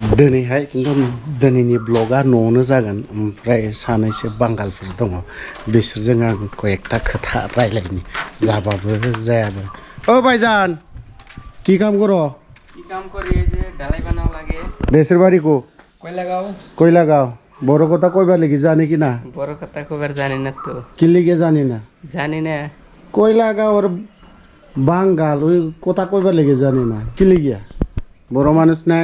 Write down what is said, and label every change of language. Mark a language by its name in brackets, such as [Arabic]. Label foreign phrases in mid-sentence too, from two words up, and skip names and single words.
[Bodo] दिनैहाय खिन्थु दिनैनि ब्लगा न'आवनो जागोन ओमफ्राय सानैसो बांगालफोर दङ बिसोरजों आं कयेकथा खोथा रायलायनि जाबाबो जायाबो [Bangla] ও ভাইজান কি কাম করো কি কাম করি এই যে ঢালাই বানাও লাগে দেশের বাড়ি কো কয়লাগাঁও কইলাগাঁও বড় কথা কইবার লাগি জানি কি না বড় কথা খবর জানি না তো কি লিগে জানি না কইলাগাঁওর বাঙ্গাল ওই কথা কইবার লাগি জানি না কি লিগিয়া বড় মানুষ নাই